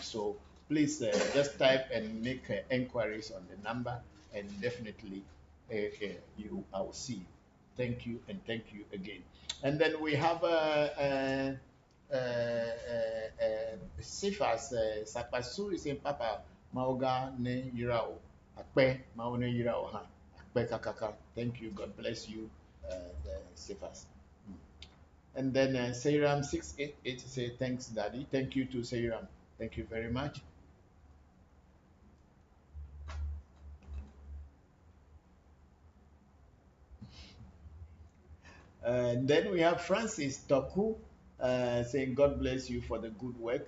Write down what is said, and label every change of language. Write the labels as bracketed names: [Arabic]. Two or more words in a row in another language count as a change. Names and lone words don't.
[English] So please just type and make inquiries on the number, and definitely I will see you. Thank you, and thank you again. And then we have Sifas Sapasu is in [Ewe] Papa Mauga ne Yirao Akpe Maune Yirao Ha Akpe Kakaka. [English] Thank you. God bless you, Sifas. And then Sayram 688 say thanks, Daddy. Thank you to Sayram. Thank you very much. And then we have Francis Toku saying, God bless you for the good work.